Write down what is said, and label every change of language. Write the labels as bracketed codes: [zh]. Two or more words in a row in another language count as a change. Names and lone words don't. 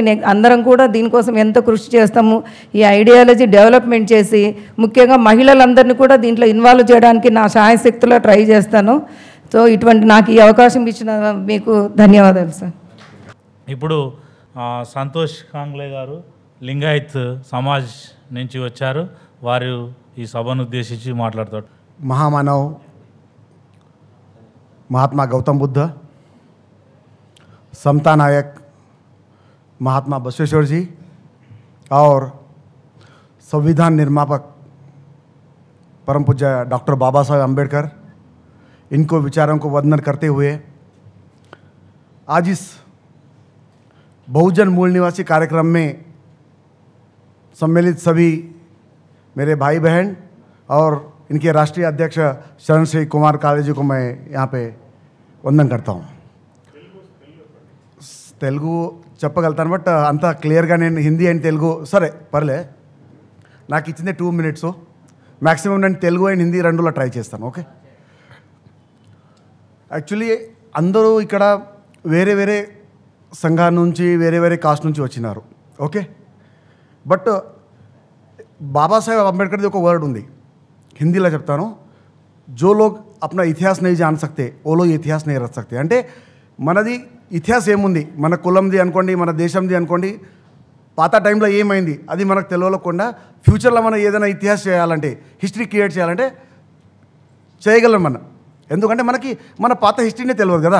[te] అందరం కూడా దీనికోసం ఎంత కృషి చేస్తాము, ఈ [en] ideology development [te] చేసి ముఖ్యంగా మహిళలందరినీ కూడా దీంట్లో ఇన్వాల్వ్ చేయడానికి నా శాయశక్తిలో ట్రై చేస్తాను. సో ఇటువంటి నాకు ఈ అవకాశం ఇచ్చిన మీకు ధన్యవాదాలు సార్. ఇప్పుడు సంతోష్ కాంగ్లే గారు లింగాయత్ సమాజ్ నుంచి వచ్చారు. వారు ఈ సభను ఉద్దేశించి మాట్లాడతారు. [hi] महामानव महात्मा गौतम बुद्ध, समता नायक महात्मा बसवेश्वर जी और संविधान निर्मापक परम पूज्य डॉक्टर बाबा साहेब अम्बेडकर, इनको विचारों को वंदन करते हुए आज इस बहुजन मूल निवासी कार्यक्रम में सम्मिलित सभी मेरे भाई बहन और इनके राष्ट्रीय अध्यक्ष शरण श्री कुमार काले जी को मैं यहाँ पे वंदन करता हूँ. [te] తెలుగు చెప్పగలుగుతాను బట్ అంత క్లియర్గా నేను హిందీ అండ్ తెలుగు సరే పర్లే, నాకు ఇచ్చిందే 2 minutes. మ్యాక్సిమం నేను తెలుగు అండ్ హిందీ రెండులో ట్రై చేస్తాను. ఓకే, యాక్చువల్లీ అందరూ ఇక్కడ వేరే వేరే సంఘాల నుంచి వేరే వేరే కాస్ట్ నుంచి వచ్చినారు. ఓకే, బట్ బాబాసాహెబ్ అంబేద్కర్ది ఒక వర్డ్ ఉంది, హిందీలో చెప్తాను. [hi] जो लोग अपना इतिहास नहीं जान सकते ओ लोग इतिहास नहीं रच सकते. [te] అంటే మనది ఇతిహాస్ ఏముంది, మన కులంది అనుకోండి, మన దేశంది అనుకోండి, పాత టైంలో ఏమైంది అది మనకు తెలియకుండా ఫ్యూచర్లో మనం ఏదైనా ఇతిహాస్ చేయాలంటే, [en] history create [te] చేయాలంటే చేయగలం మనం. ఎందుకంటే మనకి మన పాత హిస్టరీనే తెలియదు కదా.